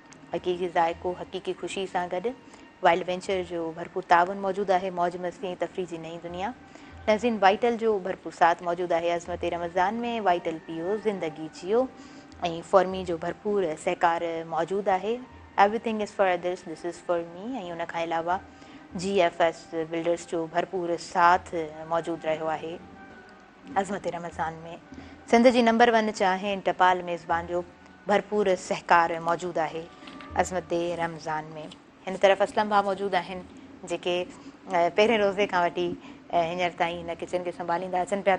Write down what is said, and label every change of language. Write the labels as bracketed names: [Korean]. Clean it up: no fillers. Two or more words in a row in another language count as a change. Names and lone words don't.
[Sindhi] हक़ीक़ी ज़ाइक़ो हक़ीक़ी ख़ुशी सां गॾु वाइल्ड वेंचर जो भरपूर ताउन मौजूदु आहे, मौज मस्ती ऐं तफ़री जी नई दुनिया। नाज़रीन, वाइटल जो भरपूर साथ मौजूदु आहे अज़मत रमज़ान में। वाइटल पियो, ज़िंदगी जियो ऐं फॉर्मी जो भरपूर सहकार मौजूदु आहे। [English] Everything is for others, this is for me. [Sindhi] ऐं उनखां अलावा GFS बिल्डर्स जो भरपूर साथ मौजूदु रहियो आहे अज़मत रमज़ान में। सिंध जी नंबर 1 चाहे टपाल मेज़बान जो भरपूर सहकार मौजूदु आहे अज़मत रमज़ान में। हिन तरफ़ असलम भाउ मौजूदु आहिनि जेके पहिरें रोज़े खां वठी हींअर ताईं हिन किचन खे संभालींदा अचनि पिया।